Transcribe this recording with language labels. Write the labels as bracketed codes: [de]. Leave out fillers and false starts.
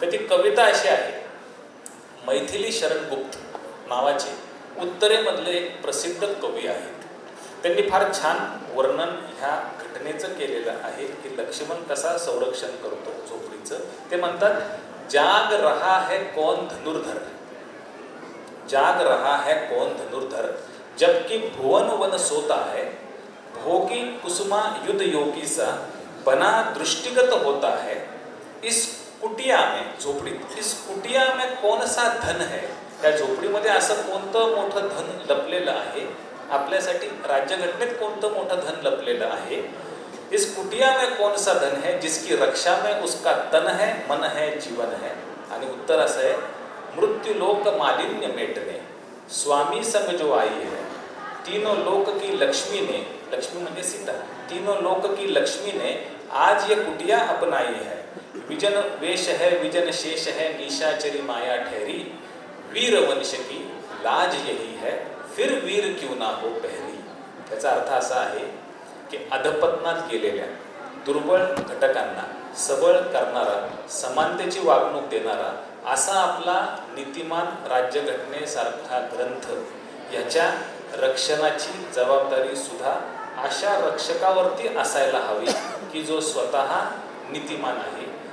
[mr] तर ती कविता अशी आहे, मैथिली शरण गुप्त नावाचे उत्तरेमधले एक प्रसिद्ध कवी आहेत. त्यांनी फार छान वर्णन ह्या घटनेचं केलेलं आहे की लक्ष्मण कसा संरक्षण करतो झोपडीचं. ते म्हणतात, [hi] जाग रहा है कौन धनुर्धर, जाग रहा है कौन धनुर्धर, जबकि भुवन वन सोता है, भोगी कुसुमा युद्ध योगी सा बना दृष्टिगत होता है। [mr] इस कुटिया में, झोपडीत, [hi] इस कुटिया में कौन सा धन है, [mr] त्या झोपडीमध्ये असं कोणतं मोठं धन लपलेलं आहे, आपल्यासाठी राज्यघटनेत कोणतं मोठं धन लपलेलं आहे। [hi] इस कुटिया में कौन सा धन है, जिसकी रक्षा में उसका तन है, मन है, जीवन है। [mr] आणि उत्तर असं आहे, [hi] मृत्युलोक मालिन्य मेटने स्वामी संग जो आई है, तीनों लोक की लक्ष्मी ने, [mr] लक्ष्मी म्हणजे सीता, [hi] तीनों लोक की लक्ष्मी ने आज ये कुटिया अपनाई है। विजन वेश है, विजन शेष है, निशाचरी माया ठहरी, वीर वंश की लाज यही है, फिर वीर क्यों ना हो पहली। [mr] त्याचा अर्थ असा आहे की अधपतनात गेलेल्या दुर्बळ घटकांना सबळ करणारा, समानतेची वागणूक देणारा असा आपला नीतिमान राज्यघटनेसारखा ग्रंथ, याच्या रक्षणाची जबाबदारी सुद्धा अशा रक्षकावरती असायला हवी की जो स्वतः नीतिमान आहे।